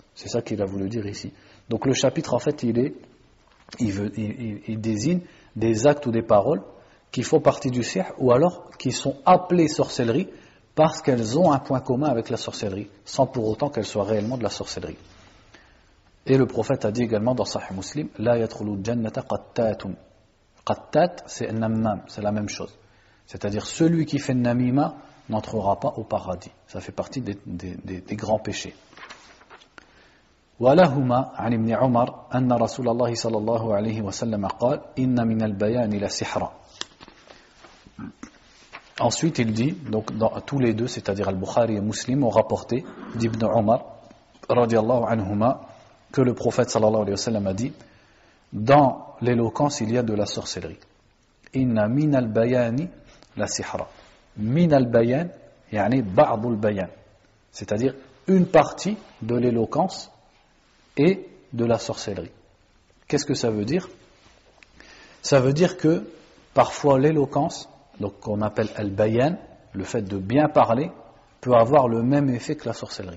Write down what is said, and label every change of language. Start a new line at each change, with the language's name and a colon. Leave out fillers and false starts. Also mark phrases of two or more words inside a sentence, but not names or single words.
French: C'est ça qu'il a voulu dire ici. Donc le chapitre, en fait, il désigne des actes ou des paroles qui font partie du sihr, ou alors qui sont appelées sorcellerie parce qu'elles ont un point commun avec la sorcellerie, sans pour autant qu'elles soient réellement de la sorcellerie. Et le prophète a dit également dans Sahih Muslim,
Arabic: لا يدخل الجنة قتات.
French: Qattat, c'est nammam, c'est la même chose. C'est-à-dire celui qui fait namima n'entrera pas au paradis. Ça fait partie des grands péchés.
Arabic: ولهما عن ابن عمر أن رسول الله صلى الله عليه وسلم قال إن من البيان لسحرا.
French: Ensuite il dit, donc tous les deux, c'est-à-dire Al-Bukhari et Muslim, ont rapporté d'Ibn Omar
Arabic: رضي الله عنهما
French: que le prophète
Arabic: صلى الله عليه وسلم
French: a dit, dans l'éloquence il y a de la sorcellerie.
Arabic: إن من البيان لسحرا. من البيان يعني بعض البيان,
French: c'est-à-dire une partie de l'éloquence et de la sorcellerie. Qu'est-ce que ça veut dire? Ça veut dire que parfois l'éloquence, donc qu'on appelle al-bayan, le fait de bien parler, peut avoir le même effet que la sorcellerie.